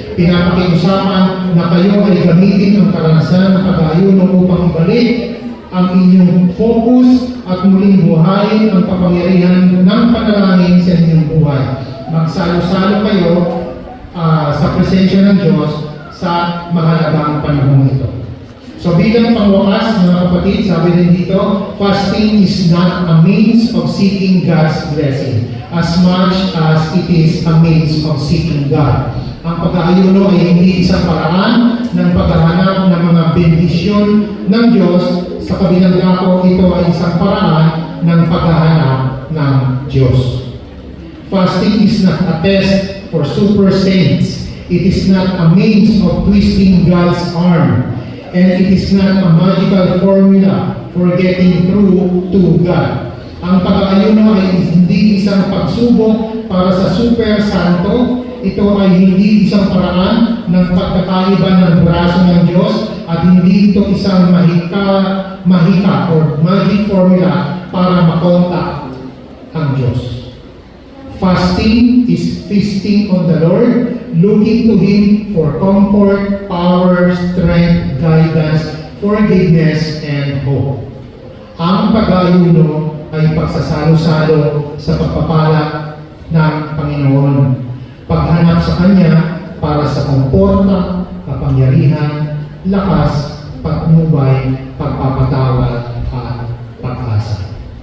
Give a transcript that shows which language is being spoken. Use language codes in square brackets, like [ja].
[tl] Pinapakiusapan na kayo ay gamitin ang karanasan ng pag-aayuno upang ibalik ang inyong focus at muling buhayin ang kapangyarihan ng panalangin sa inyong buhay. Magsalo-salo kayo sa presensya ng Diyos sa mahalagang panahon ito. So bilang pangwakas, mga kapatid, sabi din dito, [en] fasting is not a means of seeking God's blessing as much as it is a means of seeking God. [tl] Ang pag-aayuno ay hindi isang paraan ng paghahanap ng mga bendisyon ng Diyos. Sa kabilang dako, ito ay isang paraan ng paghahanap ng Diyos. [en] Fasting is not a test for super saints. It is not a means of twisting God's arm. And it is not a magical formula for getting through to God. [tl] Ang pag-aayuno ay hindi isang pagsubok para sa super santo. Ito ay hindi isang paraan ng pagkakaiba ng braso ng Diyos at hindi ito isang mahika or magic formula para makontak ang Diyos. [en] Fasting is feasting on the Lord, looking to Him for comfort, power, strength, guidance, forgiveness, and hope. [tl] Ang pag-aayuno ay pagsasalo-salo sa pagpapala ng Panginoon. Paghanap sa Kanya para sa komporta, kapangyarihan, lakas, patnubay, pagpapatawad, at pag-asa.